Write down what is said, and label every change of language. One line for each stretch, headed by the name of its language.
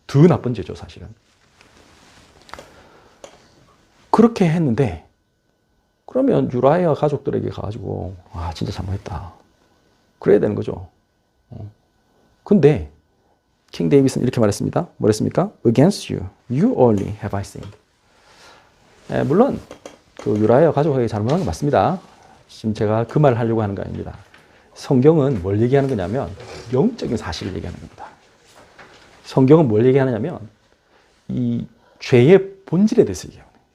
Korean: 더 나쁜 죄죠, 사실은. 그렇게 했는데 그러면 유라야 가족들에게 가가지고 진짜 잘못했다. 그래야 되는 거죠. 근데 킹 데이빗은 이렇게 말했습니다. 뭐랬습니까?
English: Against you, you only have I sinned.
Korean: 물론 그 유라야 가족에게 잘못한 건 맞습니다. 지금 제가 그 말을 하려고 하는 거 아닙니다. 성경은 뭘 얘기하는 거냐면 영적인 사실을 얘기하는 겁니다. 성경은 뭘 얘기하느냐면 이 죄의 본질에 대해서 얘기해요.